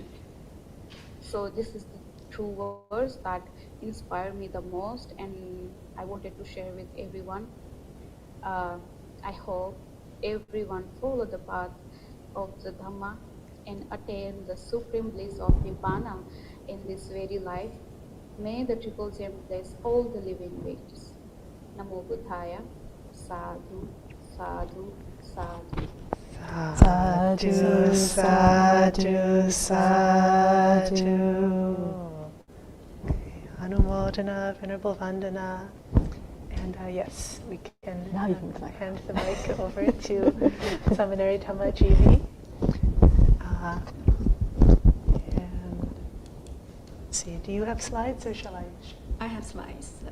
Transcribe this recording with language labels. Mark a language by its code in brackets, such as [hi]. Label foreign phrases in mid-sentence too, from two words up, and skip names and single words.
[en] So this is the true verse that inspired me the most, and I wanted to share with everyone. I hope everyone follow the path of the Dhamma and attain the supreme bliss of Nibbana in this very life. May the Triple Gem bless all the living beings. [pi] Namo Buddhaya. Sadhu, sadhu, sadhu. Sadhu, sadhu, sadhu. Anumodana, [en] Venerable Vandana. And yes, we can, hand the mic over to Seminary Dhammajivi. And let's see, do you have slides or shall I? I have slides. So